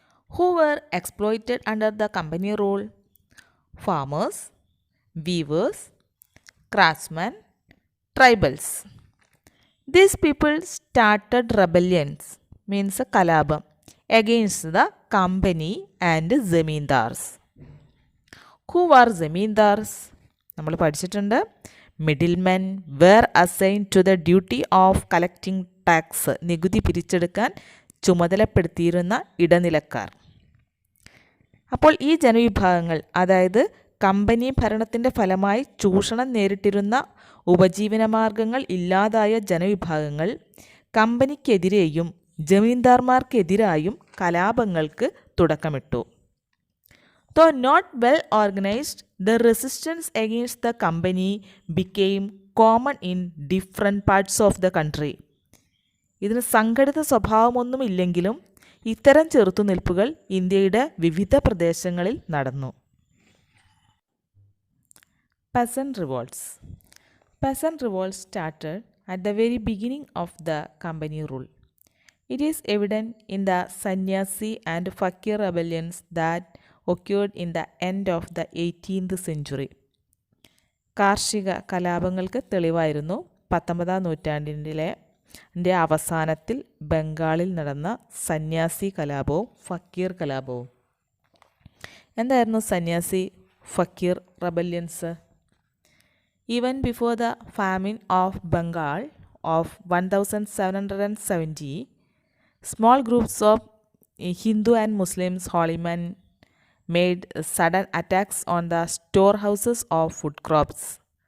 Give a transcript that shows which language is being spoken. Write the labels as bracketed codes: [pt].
[en] Who were exploited under the company rule? Farmers, weavers, craftsmen, tribals. These people started rebellions, means a kalabam, against the company and zamindars. Who were zamindars? [ml] നമ്മൾ പഠിച്ചിട്ടുണ്ട് [en] middlemen were assign to the duty of collecting tax, [ml] നികുതി പിരിച്ചെടുക്കാൻ ചുമതലപ്പെടുത്തിയിരുന്ന ഇടനിലക്കാർ. അപ്പോൾ ഈ ജനവിഭാഗങ്ങൾ, അതായത് company ഭരണത്തിൻ്റെ ഫലമായി ചൂഷണം നേരിട്ടിരുന്ന ഉപജീവനമാർഗങ്ങൾ ഇല്ലാതായ ജനവിഭാഗങ്ങൾ കമ്പനിക്കെതിരെയും ജമീന്ദാർമാർക്കെതിരായും കലാപങ്ങൾക്ക് തുടക്കമിട്ടു. [en] Though not well organized, the resistance against the company became common in different parts of the country. [ml] ഇതിന് സംഘടിത സ്വഭാവമൊന്നുമില്ലെങ്കിലും ഇത്തരം ചെറുത്തുനിൽപ്പുകൾ ഇന്ത്യയുടെ വിവിധ പ്രദേശങ്ങളിൽ നടന്നു. [en] Peasant revolts. Peasant revolts started at the very beginning of the company rule. It is evident in the Sannyasi and Fakir rebellions that occurred in the end of the 18th century. [ml] കാർഷിക കലാപങ്ങൾക്ക് തെളിവായിരുന്നു 19-ാം നൂറ്റാണ്ടിൻ്റെ അവസാനത്തിൽ ബംഗാളിൽ നടന്ന സന്യാസി കലാപവും ഫക്കീർ കലാപവും. എന്തായിരുന്നു സന്യാസി ഫക്കീർ റെബല്യൻസ്? [en] Even before the famine of Bengal of 1770, small groups of Hindu and Muslims holy men made sudden attacks on the storehouses of food crops.